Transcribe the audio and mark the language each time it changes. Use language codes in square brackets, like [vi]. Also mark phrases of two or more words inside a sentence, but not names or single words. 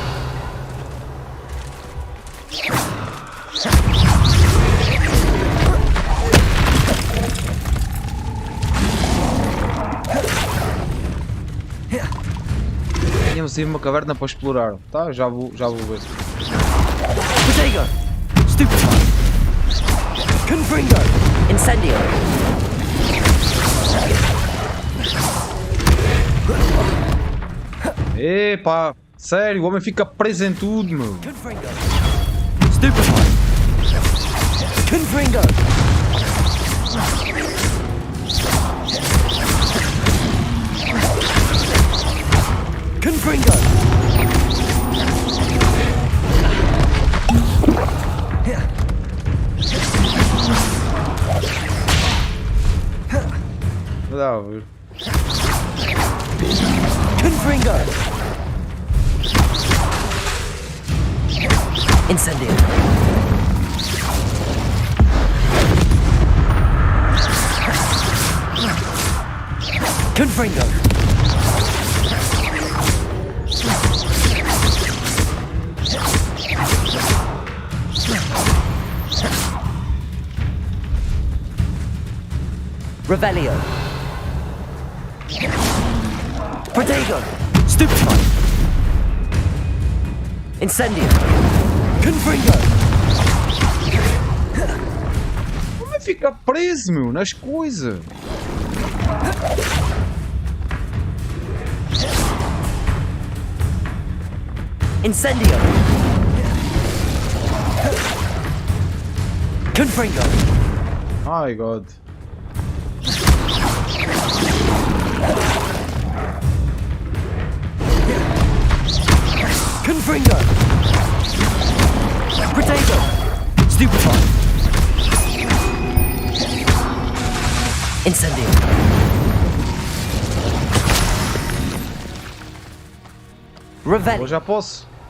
[pt] Tínhamos aí uma caverna para explorar. Tá, já vou ver. Protego. Stupefy. Confringo. Incendio. Epá, sério, o homem fica preso em tudo, meu. Confringo. Stupefy. Confringo. Confringo. Dá a ver. Confringo. Incendio. Confringo. Revelio. Protego. Stupefy. Incendio. Confringo. O homem fica preso, meu, nas coisas. Incendio. Confringo. Ai, God. Confringo. Protego. Stupefy. Incendio. Revelio. Já posso.